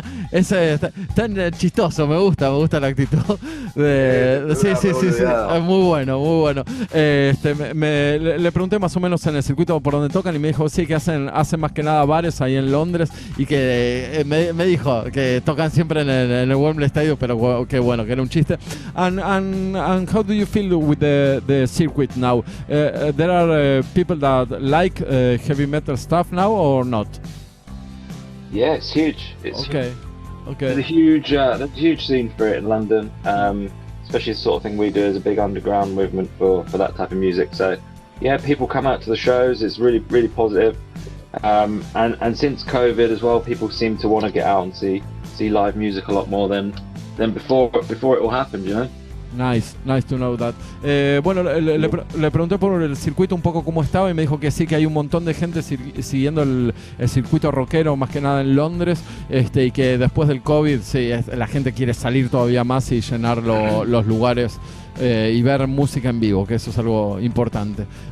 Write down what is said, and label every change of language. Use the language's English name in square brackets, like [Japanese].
[Spanish] Es tan chistoso, me gusta la actitud. Sí. Es muy bueno. Le pregunté más o menos en el circuito por donde tocan y me dijo sí que hacen más que nada bares ahí en Londres, y que me dijo que tocan siempre en el Wembley Stadium, pero que bueno, que era un chiste. [English] And how do you feel with the circuit now? There are people that like heavy metal stuff now or not? Yeah, it's huge. Okay. There's a huge scene for it in London, especially the sort of thing we do as a big underground movement for that type of music. So yeah, people come out to the shows. It's really, really positive. And since COVID as well, people seem to want to get out and see live music a lot more than before it all happened, you know. Nice to know that. [Spanish] Bueno, le pregunté por el circuito un poco cómo estaba y me dijo que sí, que hay un montón de gente siguiendo el circuito rockero, más que nada en Londres, y que después del COVID sí, la gente quiere salir todavía más y llenar los lugares y ver música en vivo, que eso es algo importante.